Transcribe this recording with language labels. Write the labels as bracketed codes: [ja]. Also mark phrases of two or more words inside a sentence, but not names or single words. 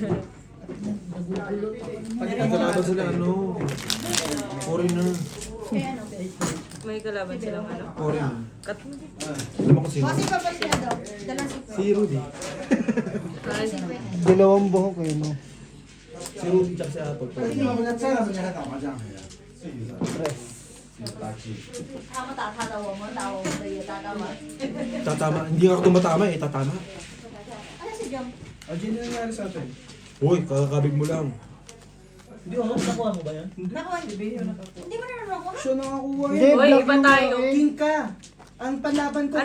[tl] Kalaban sila, ano? Foreigner. May kalaban silang ano. Foreigner. Kat mo. Alam mo kung sino? Bossing babalik na daw. Dalang si Si Rudy. Ay, Dalawang buhok eh, no? Si Rudy tsaka si Apple. [zh] 他们打他的，我们打我们的也打到了。 [tl] Tatama. Hindi nga ako tumatama eh, tatama. Ano si Jom? O, G, ano nangyari sa atin? Uy, kakakabig mo lang. Nakuha hindi mo na naman ako. Siya nakakuha Hindi, yun. Uy, black iba yung tayo. buhok eh. King ka. Ang panlaban ko,